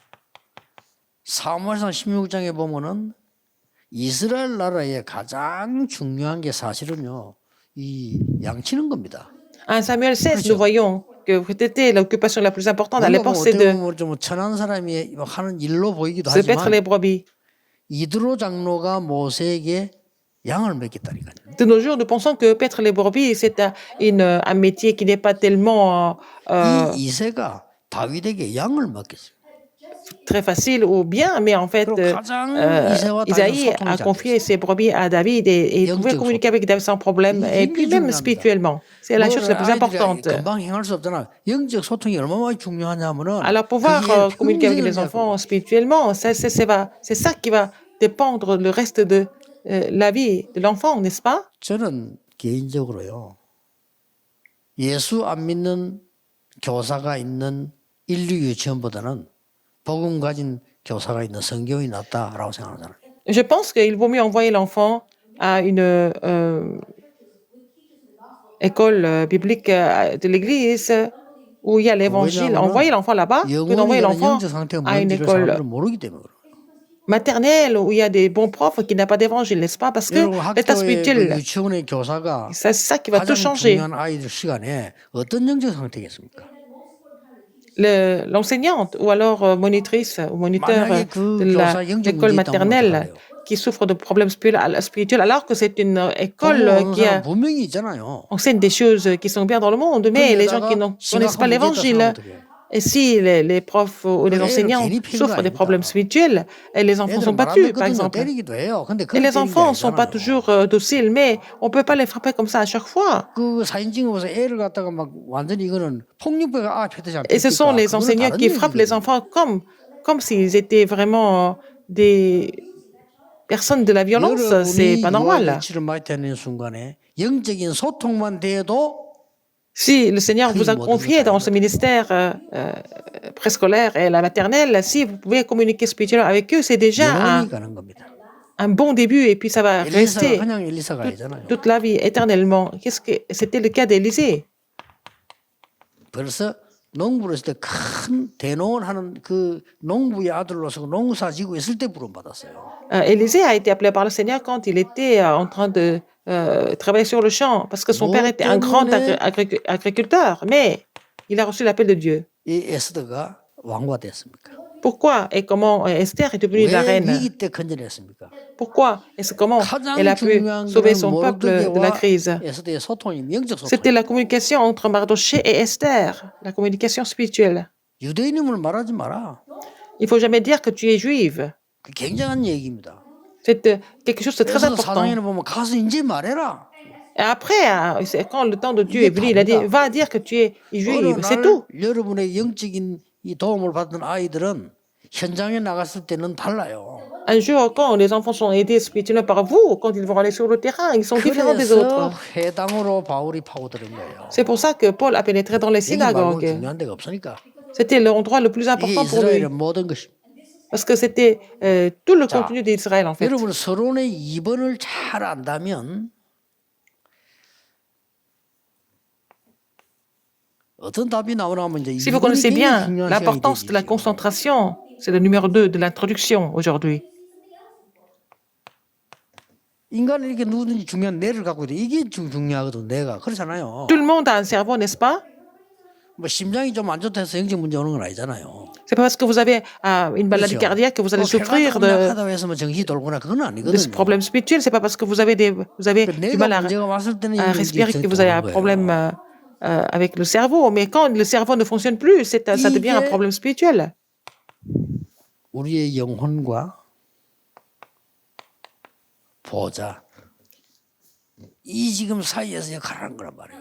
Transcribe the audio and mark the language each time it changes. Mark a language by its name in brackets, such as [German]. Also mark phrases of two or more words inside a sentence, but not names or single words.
[Korean] 사무엘상 16장에 보면은 이스라엘 나라의 가장 중요한 게 사실은요. 이 양치는 겁니다. [French] En Samuel 16, [Korean] 그렇죠. [French] nous voyons que c'était l'occupation la plus importante à [Korean] 뭔가 [French] l'époque, [Korean] 뭐 [French] c'est [Korean] 어떻게 [French] de [Korean] 보면 좀 천한 사람이 하는 일로 보이기도 [French] se paître les [Korean] 하지만 [French] brebis. [Korean] 이드로 장로가 모세에게 양을 먹였다니까요. [French] De nos jours, nous pensons que paître les brebis, c'est un métier qui n'est pas tellement [Korean] 이 이새가 다윗에게 양을 먹였어요. [French] très facile ou bien, mais en fait, [Korean] 그리고 가장 이새와 다윗은 [French] Isaïe [Korean] 소통이 [French] a [Korean] 잘 [French] confié [Korean] 됐어요. [French] ses brebis à David et il pouvait [Korean] 영적 [French] communiquer avec David sans problème, [Korean] 이게 [French] et puis [Korean] 굉장히 [French] même [Korean] 중요합니다. [French] spirituellement. C'est la chose la plus [Korean] 아이들이 [French] importante. [Korean] 금방 행할 수 없잖아. 영적 소통이 얼마나 중요하냐면은 [French] Alors, pouvoir [Korean] 그게 [French] communiquer avec [Korean] 평생을 [French] les [Korean] 잡고 [French] enfants spirituellement, c'est ça qui va dépendre le reste de la vie de l'enfant, n'est-ce pas? [Korean] 저는 개인적으로요. 예수 안 믿는 교사가 있는 인류 유치원보다는 복음 가진 교사가 있는 성경이 낫다라고 생각하잖아요. [French] Je pense qu'il vaut mieux envoyer l'enfant à une école biblique de l'Église où il y a l'évangile. Envoyer l'enfant là-bas que d'envoyer [Korean] 영혼이라는 [French] l'enfant [Korean] 영적 상태가 [French] à une [Korean] 뭔지를 [French] école [Korean] 사람들은 모르기 때문에 그래요. [French] maternelle où il y a des bons profs qui n'ont pas d'évangile, n'est-ce pas? Parce que [Korean] 여러분 [French] l'état [Korean] 학교의 그 [French] spirituel, [Korean] 유치원의 교사가 [French] c'est ça qui va tout [Korean] 가장 [French] changer. [Korean] 중요한 아이들 시간에 어떤 영적 상태겠습니까? [French] L'enseignante ou alors monitrice ou moniteur [Korean] 만약에 그 [French] de [Korean] 교사 영적 [French] l'école [Korean] 문제 있다면 [French] maternelle [Korean] 어떡하래요? [French] qui souffre de problèmes spirituels alors que c'est une école [Korean] 보고 오는 [French] qui [Korean] 사람 분명히 있잖아요. [French] enseigne des choses qui sont bien dans le monde, mais les gens qui ne connaissent pas l'évangile, et si les profs ou les enseignants souffrent des problèmes spirituels, et les enfants sont battus, par exemple. [Korean] 때리기도 해요. 근데 [French] Et les enfants ne sont pas toujours dociles, mais on ne peut pas les frapper comme ça à chaque fois. [Korean] 그 사진 찍어서 애를 갖다가 막 완전히 이거는 폭력배가 펴듯이 안 [French] Et ce sont les [Korean] 그거는 [French] enseignants [Korean] 다른 [French] qui frappent les [Korean] 얘기거든요. [French] enfants comme s'ils étaient vraiment des personnes de la violence. C'est [Korean] 여러분이 [French] pas normal. [Korean] 유아유치를 맡는 순간에 영적인 소통만 돼도 [French] Si le Seigneur vous a confié dans ce ministère préscolaire et la maternelle, si vous pouvez communiquer spirituellement avec eux, c'est déjà [Korean] 영원히 가는 겁니다. [French] un bon début et puis ça va [Korean] 엘리사가 [French] rester [Korean] 그냥 엘리사가 아니잖아요. [French] toute la vie, éternellement. Qu'est-ce que c'était le cas d'Élisée? [Korean] 벌써 농부를 했을 때 큰 대농을 하는 그 농부의 아들로서 농사 지고 있을 때 부름받았어요. [French] Élisée a été appelé par le Seigneur quand il était en train de travailler sur le champ, parce que son père était un grand agriculteur, mais il a reçu l'appel de Dieu. [Korean] 이 에스더가 왕과 됐습니까? [French] Pourquoi et comment Esther est devenue la [Korean] 왜 [French] reine? [Korean] 위기 때 건져냈습니까? [French] Pourquoi et comment elle a [Korean] 가장 [French] pu [Korean] 중요한 [French] sauver [Korean] 것은 [French] son peuple de la crise? [Korean] 에스더의 소통이 영적 소통. [French] C'était la communication entre Mardoché et Esther, la communication spirituelle. [Korean] 유대인임을 말하지 마라. [French] Il faut jamais dire que tu es juive. [Korean] 그 굉장한 얘기입니다. [French] C'est quelque chose de très [Korean] 그래서 [French] important. [Korean] 사도행전에 보면 가서 이제 말해라. [French] Et après, quand le temps de Dieu est venu, il a dit, va dire que tu es [Korean] 어느 [French] juive, c'est [Korean] 날 [French] tout. [Korean] 여러분의 영적인 이 도움을 받은 아이들은 현장에 나갔을 때는 달라요. [French] Un jour, quand les enfants sont aidés spirituellement par vous, quand ils vont aller sur le terrain, ils sont différents des [Korean] 그래서 [French] autres. [Korean] 회당으로 바울이 파고드는 거예요. [French] C'est pour ça que Paul a pénétré dans les [Korean] 여기 말고 [French] synagogues. [Korean] 중요한 데가 없으니까. [French] C'était l'endroit le plus [Korean] 이게 [French] important pour lui, [Korean] 이스라엘의 모든 것이. [French] parce que c'était tout le contenu d'Israël, en fait. [Korean] 여러분 서론의 2번을 잘 안다면 어떤 답이 나오나 하면 이제 [French] Si vous connaissez bien l'importance de la concentration, c'est le numéro 2 de l'introduction aujourd'hui. [Korean] 인간은 이렇게 누구든지 중요한 뇌를 갖고 있대. 이게 중요하거든. 뇌가 그렇잖아요. [French] Tout le monde a un cerveau, n'est-ce pas? [Korean] 뭐 심장이 좀 안 좋다 해서 영적 문제 오는 건 아니잖아요. [French] C'est pas parce que vous avez une maladie [Korean] 그렇죠. [French] cardiaque que vous allez [Korean] 또 폐가 [French] souffrir [Korean] 조금 약하다고 해서 뭐 정신이 돌거나 그건 [French] de ce [Korean] 아니거든요. [French] problème spirituel. C'est pas parce que vous avez du [Korean] 내가 [French] mal [Korean] 문제가 왔을 때는 [French] à [Korean] 영적이 [French] respirer que vous avez un [Korean] 도는 [French] problème [Korean] 거예요. [French] avec le cerveau. Mais quand le cerveau ne fonctionne plus, ça devient un [Korean] 이게 [French] problème spirituel. [Korean] 우리의 영혼과 보좌 이 지금 사이에서 역할을 하는 거란 말이에요.